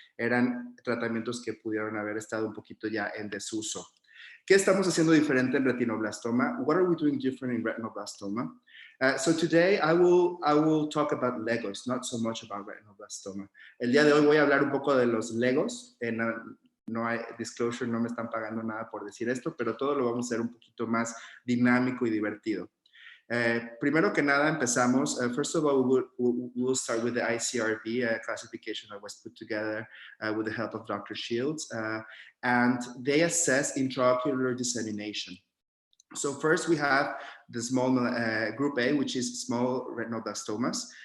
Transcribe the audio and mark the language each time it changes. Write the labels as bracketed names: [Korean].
[Spanish] Eran tratamientos que pudieron haber estado un poquito ya en desuso. ¿Qué estamos haciendo diferente en retinoblastoma? [English] What are we doing different in retinoblastoma? So today I will talk about Legos, not so much about retinoblastoma. [Spanish] El día de hoy voy a hablar un poco de los Legos. No hay disclosure, no me están pagando nada por decir esto, pero todo lo vamos a hacer un poquito más dinámico y divertido. Primero que nada empezamos. [English] First of all, we'll start with the ICRB classification that was put together with the help of Dr. Shields, and they assess intraocular dissemination. So first we have the small group A, which is small retinoblastomas.